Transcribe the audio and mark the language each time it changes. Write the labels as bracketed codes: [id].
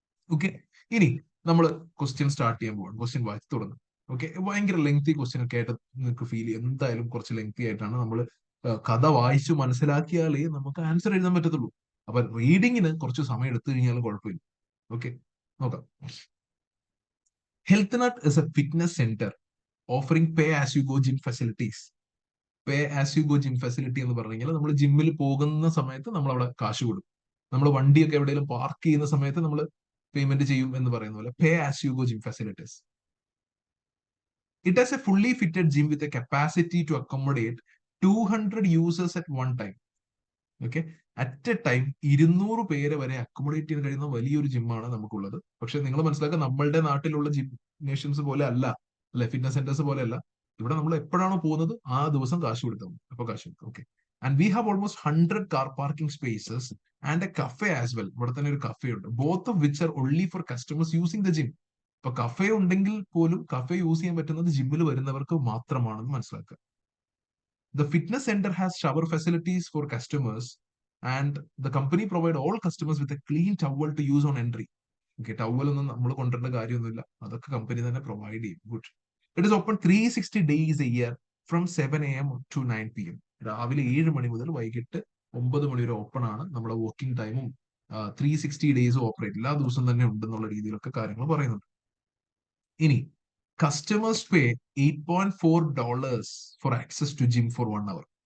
[ml] Okay, ഇനി നമ്മൾ question start ചെയ്യാൻ പോവാണ്. ക്വസ്റ്റ്യൻ വായിച്ചു തുടങ്ങും. ഓക്കെ, ഭയങ്കര ലെങ്തി ക്വസ്റ്റ്യൻ ഒക്കെ ആയിട്ട് നിങ്ങൾക്ക് ഫീൽ ചെയ്യും. എന്തായാലും കുറച്ച് ലെങ്തി ആയിട്ടാണ്. നമ്മൾ കഥ വായിച്ചു മനസ്സിലാക്കിയാലേ നമുക്ക് ആൻസർ എഴുതാൻ പറ്റത്തുള്ളൂ. അപ്പൊ റീഡിങ്ങിന് കുറച്ച് സമയം എടുത്തു കഴിഞ്ഞാലും കുഴപ്പമില്ല. ഓക്കെ, നോക്കാം. [en] HealthNet is a fitness center offering pay as you go gym facilities. [ml] Pay as you go gym facility എന്ന് പറഞ്ഞു കഴിഞ്ഞാൽ നമ്മൾ ജിമ്മിൽ പോകുന്ന സമയത്ത് നമ്മൾ അവിടെ കാശ് കൊടുക്കും. നമ്മൾ വണ്ടിയൊക്കെ എവിടെയെങ്കിലും പാർക്ക് ചെയ്യുന്ന സമയത്ത് നമ്മൾ പേയ്മെന്റ് ചെയ്യും എന്ന് പറയുന്ന പോലെ പേ as you go gym facilities. [en] It has a fully fitted gym with a capacity to accommodate 200 users at one time. [ml] Okay, at A time 200 പേരെ വരെ അക്കോമഡേറ്റ് ചെയ്യാൻ കഴിയുന്ന വലിയൊരു ജിമ്മാണ് നമുക്കുള്ളത്. പക്ഷെ നിങ്ങൾ മനസ്സിലാക്കുക, നമ്മളുടെ നാട്ടിലുള്ള ജിംനേഷ്യംസ് പോലെ അല്ല, അല്ലെ, ഫിറ്റ്നസ് സെന്റേഴ്സ് പോലെ അല്ല. ഇവിടെ നമ്മൾ എപ്പോഴാണോ പോകുന്നത് ആ ദിവസം കാശ് കൊടുത്താൽ മതി. അപ്പൊ കാശ് കൊടുക്കും. [en] Okay, and we have almost 100 car parking spaces and a cafe as well. [ml] ഇവിടെ തന്നെ ഒരു കഫേ ഉണ്ട്. [en] Both of which are only for customers using the gym. [ml] ഇപ്പൊ കഫേ ഉണ്ടെങ്കിൽ പോലും കഫേ യൂസ് ചെയ്യാൻ പറ്റുന്നത് ജിമ്മിൽ വരുന്നവർക്ക് മാത്രമാണെന്ന് മനസ്സിലാക്കുക. [en] The fitness center has shower facilities for customers and the company provide all customers with a clean towel to use on entry. [ml] Okay, towel ഒന്നും നമ്മൾ കൊണ്ടുവരേണ്ട കാര്യമൊന്നുമില്ല, അതൊക്കെ കമ്പനി തന്നെ പ്രൊവൈഡ് ചെയ്യും. [en] Good. It is open 360 days a year from 7 AM to 9 PM. [ml] രാവിലെ 7 മണി മുതൽ വൈകിട്ട് 9 മണി വരെ ഓപ്പൺ ആണ്. നമ്മുടെ വർക്കിംഗ് ടൈമും 360 ഡേയ്സ് ഓപ്പറേറ്റ് എല്ലാ ദിവസവും തന്നെ ഉണ്ടെന്നുള്ള രീതിയിലൊക്കെ കാര്യങ്ങൾ പറയുന്നുണ്ട്. [en] ഇനി customers pay $8.4 for access to gym for 1 hour.